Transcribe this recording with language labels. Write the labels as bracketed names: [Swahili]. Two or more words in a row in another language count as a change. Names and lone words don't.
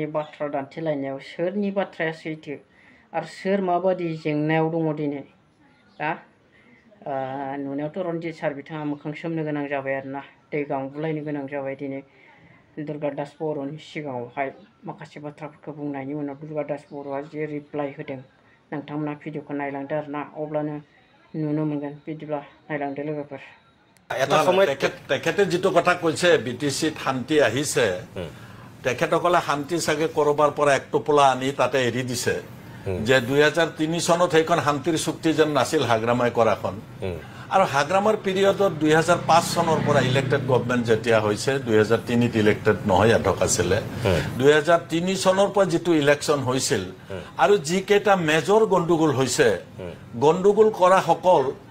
[Bodo] बाथ्रा दान्थेलायनायाव सोरनि बाथ्राया सैथो आरो सोर माबादि जेंनायाव दङ दिनै दा नुनायावथ' रनजित सार बिथाङा मोखां सोमनो गोनां जाबाय आरोना दै गांबुलायनो गोनां जाबाय दिनै दुर्गा दास बर'नि सिगाङावहाय माखासे बाथ्राफोरखौ बुंनायनि उनाव दुर्गा दास बर'आ जे रिप्लाइ होदों नोंथांमोना भिडिअखौ नायलांदो आरोना अब्लानो नुनो मोनगोन बिदिब्ला नायलांदो लोगोफोर [Assamese] এটা সময় তেখেতে যেটো কথা কৈছে বিটিসিত শান্তি আহিছে তেখেতসকলে শান্তি সাগে কৰবাৰ পৰা এক টোপলা আনি তাতে এৰি দিছে যে 2003 চনত সেইখন শান্তিৰ চুক্তি যেন নাছিল হাগ্ৰামাই কৰাখন আৰু হাগ্ৰামাৰ পিৰিয়ডত 2005 চনৰ পৰা [English] elected government [Assamese] যেতিয়া হৈছে 2003 ইলেক্টেড নহয় আধক আছিল 2003 চনৰ পৰা যেটো ইলেকশন হৈছিল আৰু যি কেটা মেজৰ গণ্ডগোল হৈছে গণ্ডগোল কৰা সকল